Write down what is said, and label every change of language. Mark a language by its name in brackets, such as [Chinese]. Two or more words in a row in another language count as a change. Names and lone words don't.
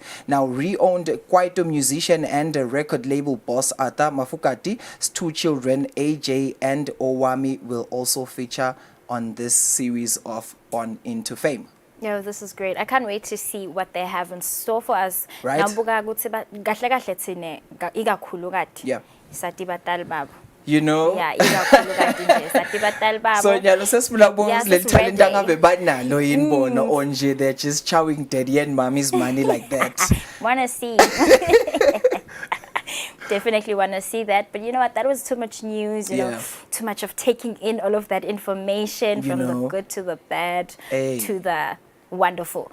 [English] Now, re-owned Kwaito musician and record label boss Ata Mafokati's 2 children, AJ and Owami, will also feature on this series of Born into Fame. Yeah, this is great. I can't wait to see what they have in store for us. Right. [Swati] Nabuka ukuthi kahle kahle thine ikakhulu kade. [English] Yeah. [Swati] Sathi batali babo. [English] You know? Yeah, [Swati] ikakhulu kade nje sathi batali babo. So nyalo sesifuna bonke [English] Yeah, [Swati] le talent sesiready. angabe banalo yinbono onje [English] they're just chowing daddy and mommy's money like that. Wanna see. Definitely want to see that, but you know what, that was too much news, you know, too much of taking in all of that information from the good to the bad to the wonderful.